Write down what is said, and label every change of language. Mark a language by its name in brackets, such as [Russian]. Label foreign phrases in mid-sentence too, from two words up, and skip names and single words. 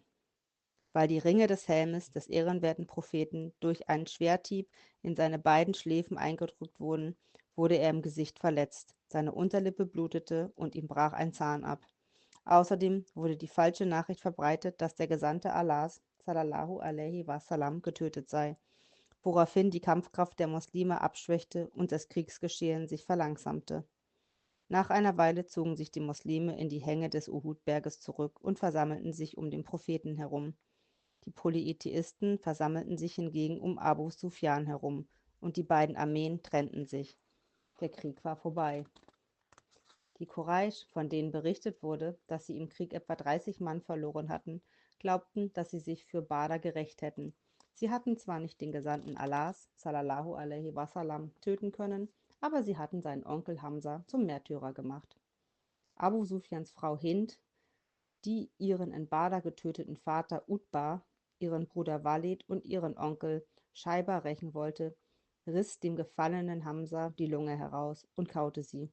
[German] Weil die Ringe des Helmes des ehrenwerten Propheten durch einen Schwerthieb in seine beiden Schläfen eingedrückt wurden, wurde er im Gesicht verletzt, seine Unterlippe blutete und ihm brach ein Zahn ab. Außerdem wurde die falsche Nachricht verbreitet, dass der Gesandte Allahs [Arabic] صلى الله عليه وسلم [German] getötet sei, woraufhin die Kampfkraft der Muslime abschwächte und das Kriegsgeschehen sich verlangsamte. Nach einer Weile zogen sich die Muslime in die Hänge des Uhud-Berges zurück und versammelten sich um den Propheten herum. Die Polytheisten versammelten sich hingegen um Abu Sufjan herum, und die beiden Armeen trennten sich. Der Krieg war vorbei. Die Quraisch, von denen berichtet wurde, dass sie im Krieg etwa 30 Mann verloren hatten, glaubten, dass sie sich für Badr gerächt hätten. Sie hatten zwar nicht den Gesandten Allahs, [Arabic] صلى الله عليه وسلم, [German] töten können, aber sie hatten seinen Onkel Hamza zum Märtyrer gemacht. Abu Sufjans Frau Hind, die ihren in Badr getöteten Vater Utbah, ihren Bruder Walid und ihren Onkel Schaiba rächen wollte, riss dem gefallenen Hamza die Lunge heraus und kaute sie.